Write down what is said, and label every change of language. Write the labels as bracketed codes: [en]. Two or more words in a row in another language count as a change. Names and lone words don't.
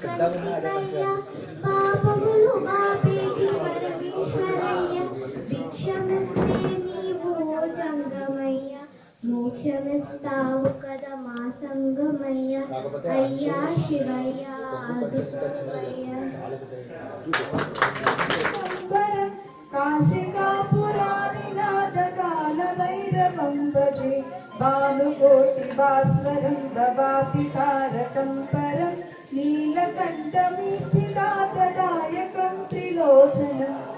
[te] శివయ్య పాపములు బాపేటి పరమేశ్వరయ్య భిక్షమిస్తే నీవు ఓ జంగమయ్య మోక్షమిస్తావు కదా మా సంగమయ్య అయ్యా శివయ్య ఆదుకోవయ్య [sa] काशिकापुरादिनाथकालभैरवं भजे भानुकोटिभास्वरं दवापि तारकं परं नीलकण्ठमीप्सितातदायकं त्रिलोचनं